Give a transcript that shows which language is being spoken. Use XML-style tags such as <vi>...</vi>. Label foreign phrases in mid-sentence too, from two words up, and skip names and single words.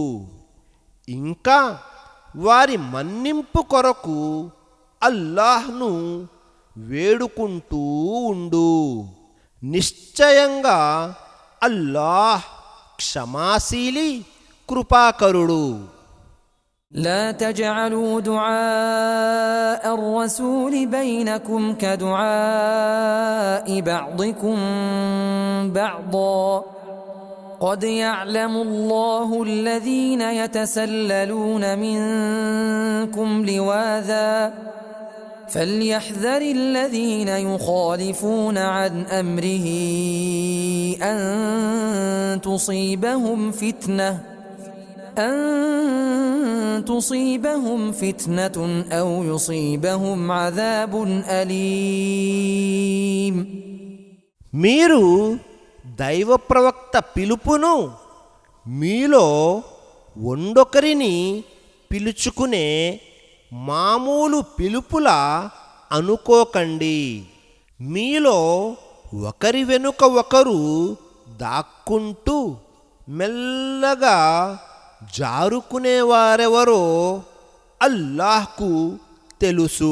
<te>ఇంకా వారి మన్నింపు కొరకు అల్లాహ్ను వేడుకుంటూ ఉండు. నిశ్చయంగా అల్లాహ్ క్షమాశీలి, కృపాకరుడు.</te> <ar>لا تجعلوا دعاء الرسول بينكم كدعاء بعضكم بعضا قد يعلم الله الذين يتسللون منكم لواذا فليحذر الذين يخالفون عن أمره أن تصيبهم فتنة أو يصيبهم عذاب أليم.</ar> <te>మీరు దైవ ప్రవక్త పిలుపును మీలో ఒండొకరిని పిలుచుకునే మామూలు పిలుపులా అనుకోకండి. మీలో ఒకరి వెనుక ఒకరు దాక్కుంటూ మెల్లగా జారుకునేవారెవరో అల్లాహ్కు తెలుసు.</te>